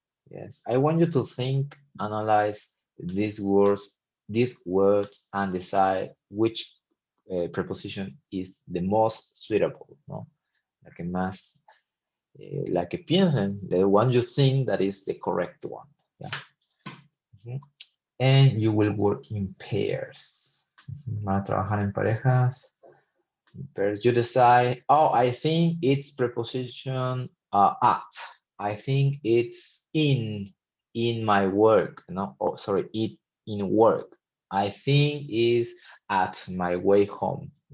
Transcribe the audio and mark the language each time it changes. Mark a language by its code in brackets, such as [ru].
[en] Yes, I want you to think, analyze these words, and decide which preposition is the most suitable, no? [es] La que más, la que piensen, [en] the one you think that is the correct one. Yeah. And you will work in pairs. [es] Van a trabajar en parejas. [en] In pairs, you decide, oh, I think it's preposition at. I think it's in my work, no, oh, sorry, it in work. I think is at my way home.